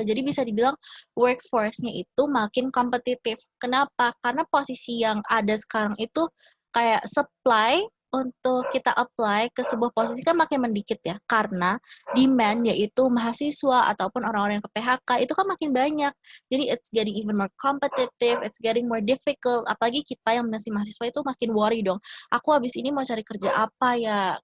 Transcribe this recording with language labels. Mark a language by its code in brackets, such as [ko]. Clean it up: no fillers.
[id] Jadi bisa dibilang workforce-nya itu makin kompetitif. Kenapa? Karena posisi yang ada sekarang itu kayak supply untuk kita apply ke sebuah posisi kan makin mendikit ya. Karena demand yaitu mahasiswa ataupun orang-orang yang ke PHK itu kan makin banyak. [en] Jadi it's getting even more competitive, it's getting more difficult. [id] Apalagi kita yang masih mahasiswa itu makin worry dong. Aku habis ini mau cari kerja apa ya?